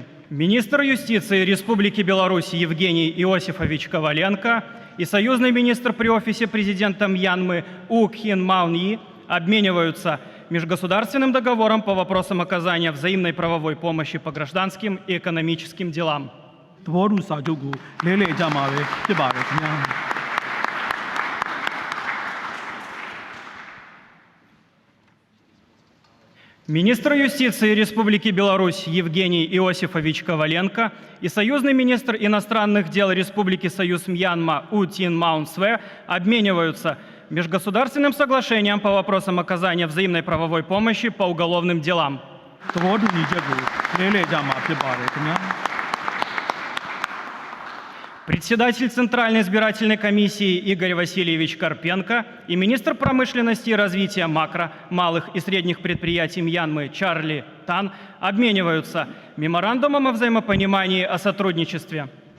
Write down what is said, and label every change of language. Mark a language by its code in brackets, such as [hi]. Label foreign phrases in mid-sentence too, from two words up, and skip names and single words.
[ru] Министр юстиции Республики Беларусь Евгений Иосифович Коваленко и союзный министр при офисе президента Мьянмы У Кхин Маун Йи обмениваются межгосударственным договором по вопросам оказания взаимной правовой помощи по гражданским и экономическим делам. [my] သဘောတူစာချုပ်ကိုလဲလှယ်ကြမှာပဲဖြစ်ပါတယ်ခင်ဗျာ [ru] Министр юстиции Республики Беларусь Евгений Иосифович Коваленко и союзный министр иностранных дел Республики Союз Мьянма У Тин Маун Све обмениваются межгосударственным соглашением по вопросам оказания взаимной правовой помощи по уголовным делам. [my] သဘောတူညီချက်ကိုလဲလှယ်ကြမှာဖြစ်ပါတယ်ခင်ဗျာ [ru] Председатель Центральной избирательной комиссии Игорь Васильевич Карпенко и министр промышленности и развития макро, малых и средних предприятий Мьянмы Чарли Тан обмениваются меморандумом о взаимопонимании о сотрудничестве.